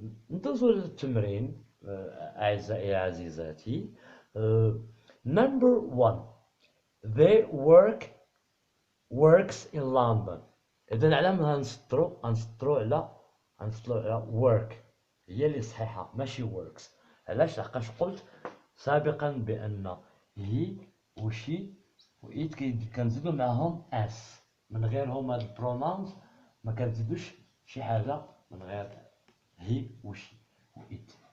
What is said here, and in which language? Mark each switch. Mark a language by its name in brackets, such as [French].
[Arabic] ندوزو للتمرين اعزائي عزيزاتي. [English] number 1 they works in London. [Arabic] اذا على من غنسطروا على work، هي اللي صحيحه ماشي works. علاش؟ لحقاش قلت سابقا بان هي وشي وإيت كنزيدو معاهم اس، من غيرهم هاد البرونونز ما كنزيدوش شي حاجة من غير هي وشي وإيت.